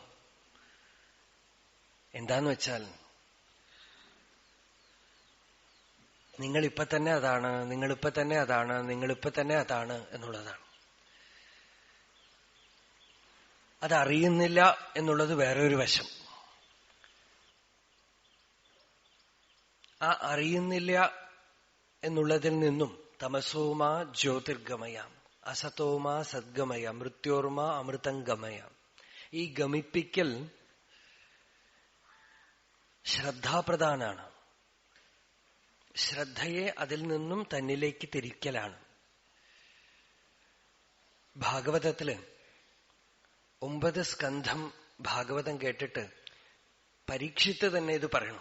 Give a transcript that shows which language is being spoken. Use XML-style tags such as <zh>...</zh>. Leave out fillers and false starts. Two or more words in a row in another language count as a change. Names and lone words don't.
<ml>എന്താന്ന് വെച്ചാൽ, നിങ്ങളിപ്പൊ തന്നെ അതാണ്, നിങ്ങളിപ്പൊ തന്നെ അതാണ്, നിങ്ങളിപ്പൊ തന്നെ അതാണ് എന്നുള്ളതാണ്. അതറിയുന്നില്ല എന്നുള്ളത് വേറൊരു വശം. ആ അറിയുന്നില്ല എന്നുള്ളതിൽ നിന്നും</ml> <sa>तमसोमा ज्योतिर्गमय, असतोमा सद्गमय, मृत्योर्मा अमृतंगमय,</sa> <ml>ഈ ഗമിപ്പിക്കൽ ശ്രദ്ധാപ്രധാനാണ്. ശ്രദ്ധയെ അതിൽ നിന്നും തന്നിലേക്ക് തിരിക്കലാണ്. ഭാഗവതത്തില് 9 സ്കന്ധം ഭാഗവതം കേട്ടിട്ട് പരീക്ഷിത്ത് തന്നെ ഇത് പറയണം.</ml>